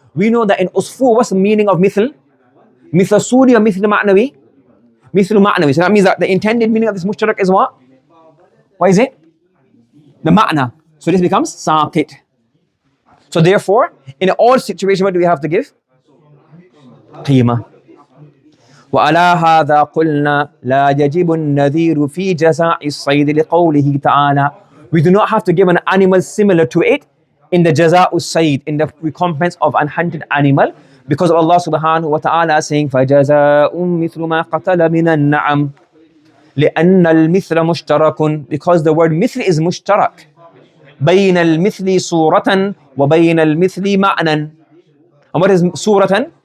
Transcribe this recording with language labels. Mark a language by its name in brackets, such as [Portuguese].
[English] We know that in usfur, what's the meaning of mithl? Mithl suri or mithl ma'nawi? Mithl ma'nawi. So that means that the intended meaning of this mushtarak is what? What is it? The ma'na. So this becomes saqit. So therefore, in all situations, what do we have to give? Qima. [Arabic] وعلى هذا قلنا لا يجب النذير في جزاء الصيد لقوله تعالى. [English] We do not have to give an animal similar to it in the jaza'u sayd, in the recompense of an hunted animal, because of Allah subhanahu wa ta'ala saying [Arabic] فَجَزَاءٌ مِثْلُ مَا قَتَلَ مِنَ النَّعَمِ لأن المثل مشترك, [English] because the word مثل is mushtarak [Arabic] بين المثل صورة وبين المثل معنى. [English] And what is suratan?